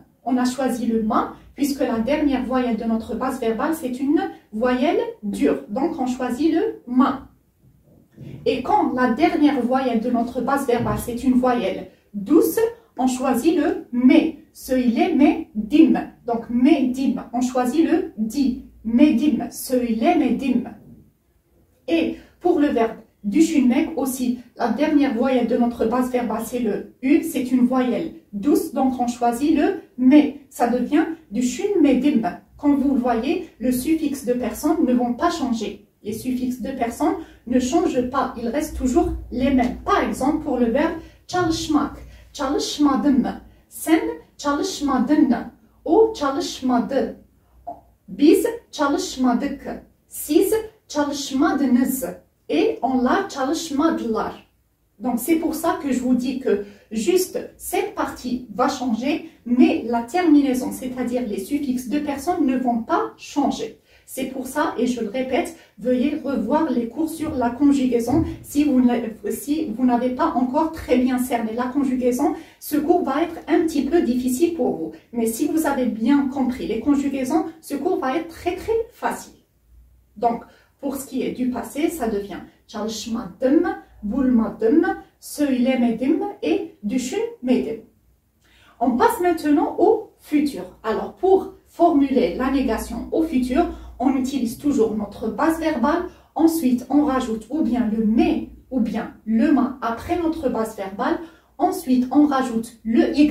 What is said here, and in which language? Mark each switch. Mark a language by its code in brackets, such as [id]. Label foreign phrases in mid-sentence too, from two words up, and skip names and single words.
[fr] On a choisi le ma puisque la dernière voyelle de notre base verbale, c'est une voyelle dure. Donc, on choisit le ma. Et quand la dernière voyelle de notre base verbale, c'est une voyelle douce, on choisit le me. [tr] Söyle medim. [fr] Donc, medim, on choisit le di. [tr] Medim, söyle medim. [fr] Et pour le verbe düşünmek aussi, la dernière voyelle de notre base verbale, c'est le U, c'est une voyelle douce, donc on choisit le me. Ça devient düşünmedim. Comme vous le voyez, le suffixe de personne ne vont pas changer. Les suffixes de personne ne changent pas, ils restent toujours les mêmes. Par exemple, pour le verbe [tr] çalışmak, çalışmadım. Sen çalışmadın. O çalışmadı. Biz çalışmadık. Siz çalışmadınız. Et onlar çalışmadılar. [fr] Donc c'est pour ça que je vous dis que juste cette partie va changer, mais la terminaison, c'est-à-dire les suffixes de personnes ne vont pas changer. C'est pour ça, et je le répète, veuillez revoir les cours sur la conjugaison. Si vous n'avez pas encore très bien cerné la conjugaison, ce cours va être un petit peu difficile pour vous. Mais si vous avez bien compris les conjugaisons, ce cours va être très très facile. Donc, pour ce qui est du passé, ça devient [tr] çalışmadım, bulmadım, söylemedim [fr] et düşünmedim. On passe maintenant au futur. Alors, pour formuler la négation au futur, on utilise toujours notre base verbale. Ensuite, on rajoute ou bien le mais ou bien le ma après notre base verbale. Ensuite, on rajoute le y.